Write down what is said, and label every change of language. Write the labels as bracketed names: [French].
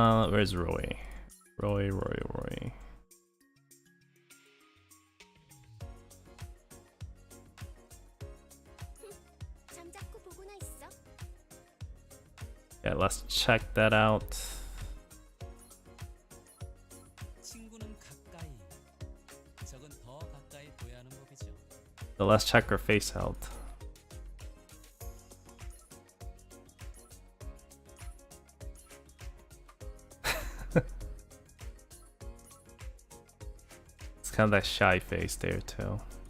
[English] Where's Roy? Roy. [Korean] 잠자코 보고나 있어. [English] Yeah, let's check that out. [Korean] 친구는 가까이, 적은 더 가까이 둬야 하는 법이죠. [English] So let's check her face out. It's kind of that shy face there too.